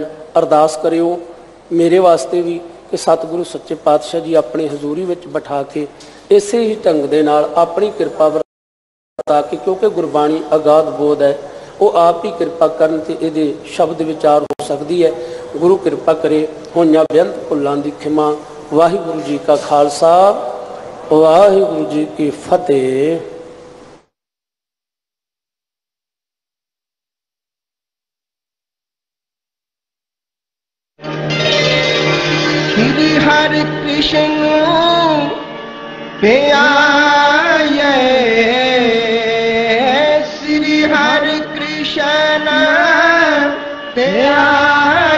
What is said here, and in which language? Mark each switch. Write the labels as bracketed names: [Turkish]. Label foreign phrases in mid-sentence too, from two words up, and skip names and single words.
[Punjabi] ਅਰਦਾਸ ਕਰਿਓ ਮੇਰੇ ਵਾਸਤੇ ਵੀ ਕਿ ਸਤਿਗੁਰੂ ਸੱਚੇ ਪਾਤਸ਼ਾਹ ਜੀ ਆਪਣੀ ਹਜ਼ੂਰੀ ਵਿੱਚ ਬਿਠਾ ਕੇ ਇਸੇ ਹੀ ਢੰਗ ਦੇ ਨਾਲ ਆਪਣੀ ਕਿਰਪਾ ਵਰਤਾ ਕੇ, ਕਿਉਂਕਿ ਗੁਰਬਾਣੀ ਅਗਾਧ ਬੋਧ ਹੈ, ਉਹ ਆਪ ਹੀ ਕਿਰਪਾ ਕਰਨ ਤੇ ਇਹਦੇ ਸ਼ਬਦ ਵਿਚਾਰ ਹੋ ਸਕਦੀ ਹੈ। ਗੁਰੂ ਕਿਰਪਾ ਕਰੇ। ਹੋਈਆਂ ਬੇਅੰਤ ਭੁੱਲਾਂ ਦੀ ਖਿਮਾ। ਵਾਹਿਗੁਰੂ ਜੀ ਕਾ ਖਾਲਸਾ, ਵਾਹਿਗੁਰੂ ਜੀ ਕੀ ਫਤਿਹ। श्री हरि कृष्ण प्यारे, श्री हरि कृष्ण प्यारे।